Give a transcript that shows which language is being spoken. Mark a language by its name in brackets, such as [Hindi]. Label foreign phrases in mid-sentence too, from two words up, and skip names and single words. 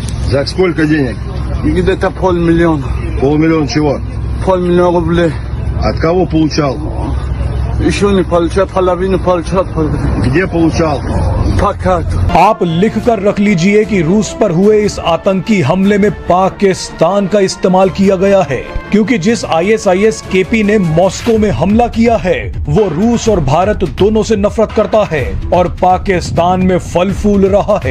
[Russian] За сколько денег? Где-то $500,000. $500,000 чего? $500,000 рублей. От кого получал? Еще не получал, половину получал. Где получал? Пока. [Hindi] आप लिखकर रख लीजिए कि रूस पर हुए इस आतंकी हमले में पाकिस्तान का इस्तेमाल किया गया है, क्योंकि जिस ISIS केपी ने मॉस्को में हमला किया है वो रूस और भारत दोनों से नफरत करता है और पाकिस्तान में फल फूल रहा है।